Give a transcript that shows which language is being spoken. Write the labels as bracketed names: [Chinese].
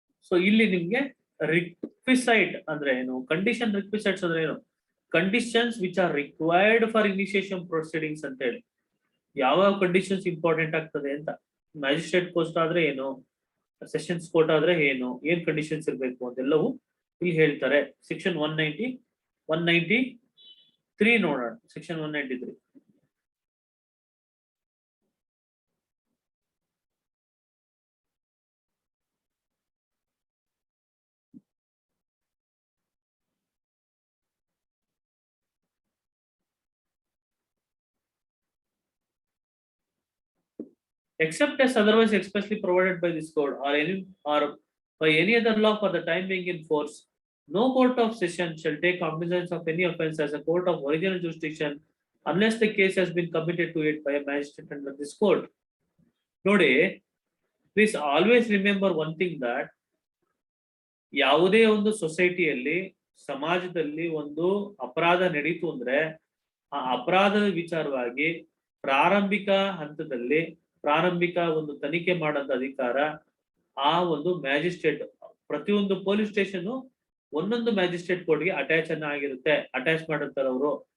[Kannada] So ಇಲ್ಲಿ ನಿಮ್ಗೆ ರಿಕ್ವಿಸೈಟ್ ಅಂದ್ರೆ ಏನು, ಕಂಡೀಷನ್ ರಿಕ್ವಿಸೈಟ್ಸ್ ಅಂದ್ರೆ ಏನು, [English] conditions which are required for initiation proceedings [Kannada] ಅಂತ ಹೇಳಿ. ಯಾವ ಕಂಡೀಷನ್ಸ್ ಇಂಪಾರ್ಟೆಂಟ್ ಆಗ್ತದೆ ಅಂತ. ಮ್ಯಾಜಿಸ್ಟ್ರೇಟ್ ಕೋರ್ಟ್ ಆದ್ರೆ ಏನು, ಸೆಷನ್ಸ್ ಕೋರ್ಟ್ ಆದ್ರೆ ಏನು, ಏನ್ ಕಂಡೀಷನ್ಸ್ ಇರಬೇಕು ಅಂತೆಲ್ಲವೂ ಇಲ್ಲಿ ಹೇಳ್ತಾರೆ. ಸೆಕ್ಷನ್ 193 ನೋಡೋಣ. [English] Section 193 except as otherwise expressly provided by this code or by any other law for the time being in force, no court of session shall take cognizance of any offence as a court of original jurisdiction unless the case has been committed to it by a magistrate under this code. [Kannada] ನೋಡಿ, [English] please always remember one thing, that [Kannada] ಯಾವುದೇ ಒಂದು ಸೊಸೈಟಿಯಲ್ಲಿ, ಸಮಾಜದಲ್ಲಿ ಒಂದು ಅಪರಾಧ ನಡೀತು ಅಂದ್ರೆ ಆ ಅಪರಾಧದ ವಿಚಾರವಾಗಿ ಪ್ರಾರಂಭಿಕ ಹಂತದಲ್ಲಿ ಪ್ರಾರಂಭಿಕ ಒಂದು ತನಿಖೆ ಮಾಡೋಂಥ ಅಧಿಕಾರ ಆ ಒಂದು ಮ್ಯಾಜಿಸ್ಟ್ರೇಟ್, ಪ್ರತಿಯೊಂದು ಪೊಲೀಸ್ ಸ್ಟೇಷನ್ ಒಂದೊಂದು ಮ್ಯಾಜಿಸ್ಟ್ರೇಟ್ ಕೋರ್ಟ್ಗೆ ಅಟ್ಯಾಚ್ ಮಾಡಿರ್ತಾರೆ ಅವರು.